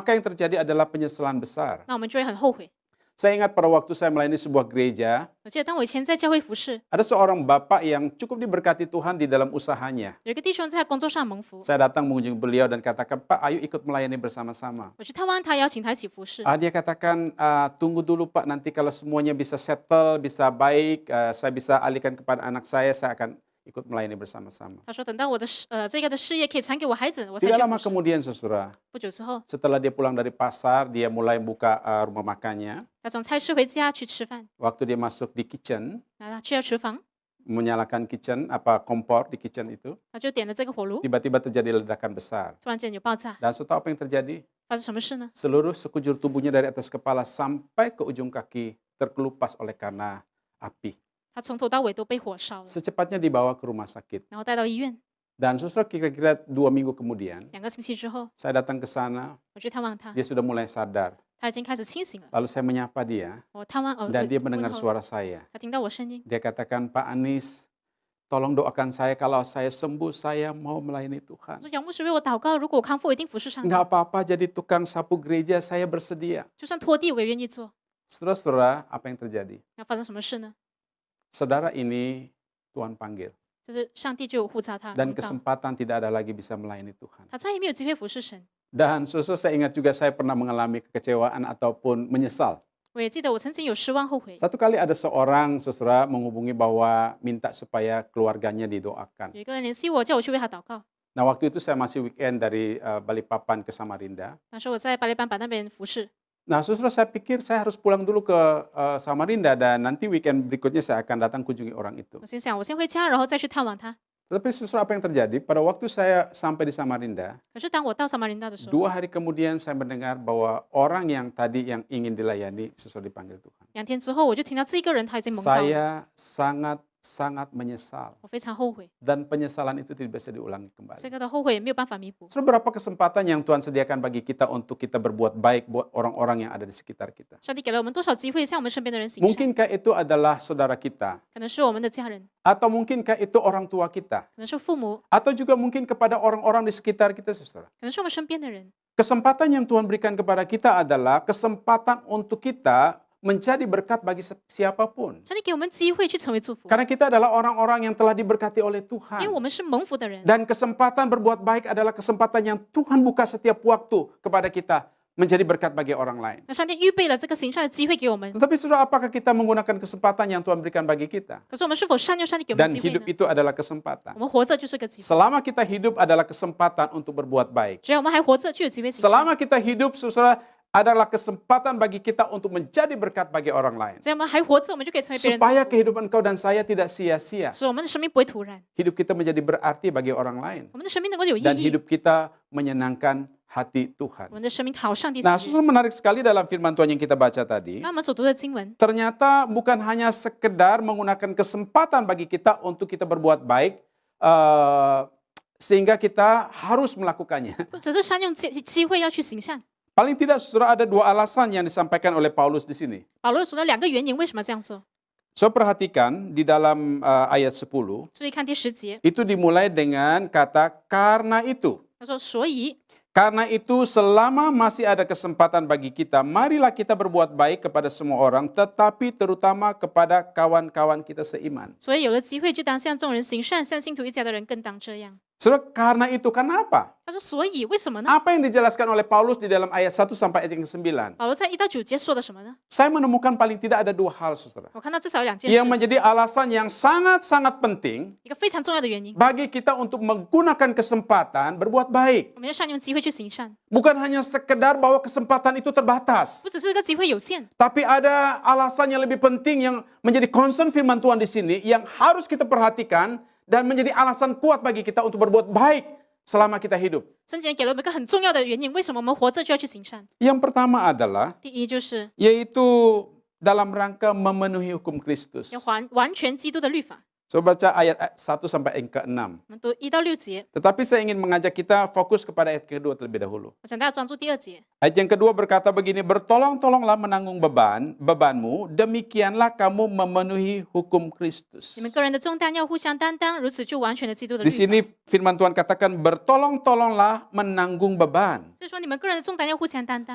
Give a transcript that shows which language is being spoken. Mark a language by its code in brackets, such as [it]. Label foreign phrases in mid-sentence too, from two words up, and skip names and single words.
[id] maka yang terjadi adalah penyesalan besar. [zh] 那我们就会很后悔。 [id] Saya ingat pada waktu saya melayani sebuah gereja, [zh] 我记得当我以前在教会服侍， [id] ada seorang bapak yang cukup diberkati Tuhan di dalam usahanya. [zh] 有一个弟兄在工作上蒙福， [id] Saya datang mengunjungi beliau dan katakan, Pak, ayo ikut melayani bersama-sama. [zh] 我去探望他，邀请他一起服侍。 [id] Dia katakan, tunggu dulu Pak, nanti kalau semuanya bisa settle, bisa baik, saya bisa alihkan kepada anak saya akan ikut melayani bersama-sama. [zh] 他说等到我的这个的事业可以传给我孩子，我才 [id] Tidak [zh] 去 [id] lama [zh] 服侍。 [id] kemudian, saudara, [zh] 不久之后， [id] setelah dia pulang dari pasar, dia mulai buka rumah makannya. [zh] 他从菜市回家去吃饭， [id] Waktu dia masuk di kitchen, [zh] 然后他去了厨房， [id] menyalakan kitchen, kompor di kitchen itu, [zh] 他就点了这个火炉， [id] tiba-tiba terjadi ledakan besar. [zh] 突然间有爆炸， [id] Dan saudara tahu apa yang terjadi? [zh] 发生什么事呢？ [id] Seluruh sekujur tubuhnya dari atas kepala sampai ke ujung kaki terkelupas oleh karena api. [zh] 他从头到尾都被火烧了， [id] Secepatnya dibawa ke rumah sakit. [zh] 然后带到医院。 [id] Dan saudara kira-kira 2 minggu kemudian, [zh] 2 个星期之后， [id] saya datang ke sana, [zh] 我去探望他， [id] dia sudah mulai sadar. [zh] 他已经开始清醒了。 [id] Lalu saya menyapa dia, [zh] 我探望 [id] dan dia [zh] 问 [id] mendengar [zh] 候 [id] suara saya. [zh] 他听到我声音， [id] Dia katakan, Pak Anies, tolong doakan saya kalau saya sembuh, saya mau melayani [zh] 我 [id] Tuhan. [zh] 说杨牧师为我祷告，如果我康复，我一定服侍上帝， [id] Enggak apa-apa jadi tukang sapu gereja, saya bersedia. [zh] 就算拖地我也愿意做。 [id] Saudara-saudara, apa yang terjadi? [zh] 那发生什么事呢？ [id] Saudara ini Tuhan panggil. [zh] 就是上帝就有呼召他， [id] Dan [zh] 蒙召 [id] kesempatan tidak ada lagi bisa melayani Tuhan. [zh] 他再也没有机会服侍神。 [id] Dan saudara, saya ingat juga saya pernah mengalami kekecewaan ataupun menyesal. [zh] 我也记得我曾经有失望后悔， [id] Satu kali ada seorang saudara menghubungi bahwa minta supaya keluarganya didoakan. [zh] 有一个人联系我，叫我去为他祷告。 [id] Nah, waktu itu saya masih weekend dari Balikpapan ke Samarinda. [zh] 那时候我在巴黎班把那边服侍， [id] Nah, saudara, saya pikir saya harus pulang dulu ke Samarinda dan nanti weekend berikutnya saya akan datang kunjungi orang itu. [zh] 我心想我先回家，然后再去探望他。 [id] Tetapi saudara, apa yang terjadi? Pada waktu saya sampai di Samarinda, [zh] 可是当我到撒玛林达的时候， [id] 2 hari kemudian saya mendengar bahwa orang yang tadi yang ingin dilayani sesuai dipanggil Tuhan. [zh] 2天之后我就听到这个人他已经蒙召了， [id] Saya sangat menyesal. [zh] 我非常后悔， [id] Dan penyesalan itu tidak bisa diulangi [zh] 这 [id] kembali. [zh] 个的后悔也没有办法弥补。 [id] Saudara, berapa kesempatan yang Tuhan sediakan bagi kita untuk kita berbuat baik buat orang-orang yang ada di sekitar kita? [zh] 上帝给了我们多少机会向我们身边的人行善？ [id] Mungkinkah itu adalah saudara kita? [zh] 可能是我们的家人， [id] Atau mungkinkah itu orang tua kita? [zh] 可能是父母， [id] Atau juga mungkin kepada orang-orang di sekitar kita, saudara? [zh] 可能是我们身边的人。 [id] Kesempatan yang Tuhan berikan kepada kita adalah kesempatan untuk kita menjadi berkat bagi siapapun. [zh] 上帝给我们机会去成为祝福， [id] Karena kita adalah orang-orang yang telah diberkati oleh [zh] 因为 [id] Tuhan. [zh] 我们是蒙福的人。 [id] Dan kesempatan berbuat baik adalah kesempatan yang Tuhan buka setiap waktu kepada kita menjadi berkat bagi orang lain. [zh] 那上帝预备了这个行善的机会给我们， [id] Tetapi saudara, apakah kita menggunakan kesempatan yang Tuhan berikan bagi kita? [zh] 可是我们是否善用上帝给我们 [id] Dan [zh] 的机会 [id] hidup [zh] 呢？ [id] itu adalah kesempatan. [zh] 我们活着就是个机会， [id] Selama kita hidup adalah kesempatan untuk berbuat baik. [zh] 只要我们还活着，就有机会行善。 [id] Selama kita hidup, saudara, adalah kesempatan bagi kita untuk menjadi berkat bagi orang lain. [zh] 只要我们还活着，我们就可以成为别人 [id] Supaya [zh] 祝福， [id] kehidupan kau dan saya tidak sia-sia. [zh] 使我们的生命不会突然， [id] Hidup kita menjadi berarti bagi orang lain. [zh] 我们的生命能够有意 [id] Dan [zh] 义， [id] hidup kita menyenangkan hati Tuhan. [zh] 我们的生命讨上帝喜 [id] Nah, [zh] 悦。 [id] saudara, menarik sekali dalam firman Tuhan yang kita baca tadi. [zh] 刚刚我们所读的经文， [id] Ternyata bukan hanya sekedar menggunakan kesempatan bagi kita untuk kita berbuat baik, sehingga kita harus melakukannya. [zh] 不只是善用机会要去行善。 [id] Paling tidak, saudara, ada dua alasan yang disampaikan oleh Paulus di sini. [zh] 保罗说到两个原因，为什么这样做？ [id] So, perhatikan di dalam ayat 10, [zh] 注意看第10节， [id] itu dimulai dengan kata karena itu. [zh] 他说：“所以， [id] Karena itu selama masih ada kesempatan bagi kita, marilah kita berbuat baik kepada semua orang, tetapi terutama kepada kawan-kawan kita seiman. [zh] 所以有了机会，就当向众人行善，向信徒一家的人更当这样。 [id] Saudara, karena itu, kenapa? [zh] 他说：“所以为什么呢？ [id] Apa yang dijelaskan oleh Paulus di dalam ayat 1 sampai ayat yang ke-9? [zh] 保罗在1到9节说的什么呢？ [id] Saya menemukan paling tidak ada dua hal, saudara, [zh] 我看到至少有2件 [id] yang [zh] 事， [id] menjadi alasan yang sangat-sangat penting [zh] 一个非常重要的原因， [id] bagi kita untuk menggunakan kesempatan berbuat baik. [zh] 我们要善用机会去行善， [id] Bukan hanya sekedar bahwa kesempatan itu terbatas, [zh] 不只是这个机会有限， [id] tapi ada alasan yang lebih penting yang menjadi concern firman Tuhan di sini yang harus kita perhatikan dan menjadi alasan kuat bagi kita untuk berbuat baik selama kita hidup. [zh] 圣经给了我们一个很重要的原因，为什么我们活着就要去行善？ [id] Yang pertama adalah [zh] 第一就是。 [id] yaitu dalam rangka memenuhi hukum Kristus. [zh] 要完全基督的律法。 [id] So, baca ayat 1 sampai ayat ke-6. [zh] 我们读1到6节， [id] Tetapi saya ingin mengajak kita fokus kepada ayat kedua terlebih dahulu. [zh] 我想大家专注第2节。 [id] Ayat yang kedua berkata begini, bertolong-tolonglah menanggung bebanmu, demikianlah kamu memenuhi hukum Kristus. [zh] 你们个人的重担要互相担当，如此就完全了基督的 [id] Di [zh] 律 [id] sini [zh] 法。 [id] firman Tuhan katakan bertolong-tolonglah menanggung beban. [zh] 所以说，你们个人的重担要互相担当。